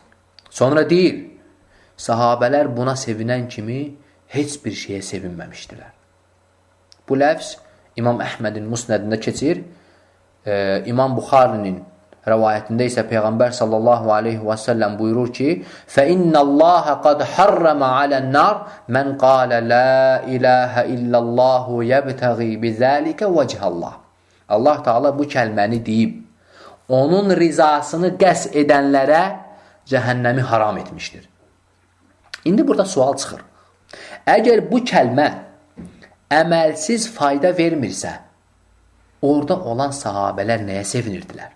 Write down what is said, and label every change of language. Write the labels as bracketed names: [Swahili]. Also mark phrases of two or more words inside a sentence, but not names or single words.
[Azerbaijani] Sonra deyir, sahabələr buna sevinən kimi heç bir şeyə sevinməmişdilər. Bu ləfz İmam Əhmədin Musnədində keçir, İmam Buxarinin rəvayətində isə Peyğəmbər [Arabic] صلى الله عليه وسلم [Azerbaijani] buyurur ki, [Arabic] فَإِنَّ اللّٰهَ قَدْ حَرَّمَ عَلَى النَّارِ مَنْ قَالَ لَا إِلَٰهَ إِلَّا اللّٰهُ يَبْتَغِي بِذَٰلِكَ وَجْهَ اللّٰهِ. [Azerbaijani] Allah Teala bu kəlməni deyib, onun rizasını qəsd edənlərə cəhənnəmi haram etmişdir. İndi burada sual çıxır. Əgər bu kəlmə əməlsiz fayda vermirsə, orada olan sahabələr nəyə sevinirdilər?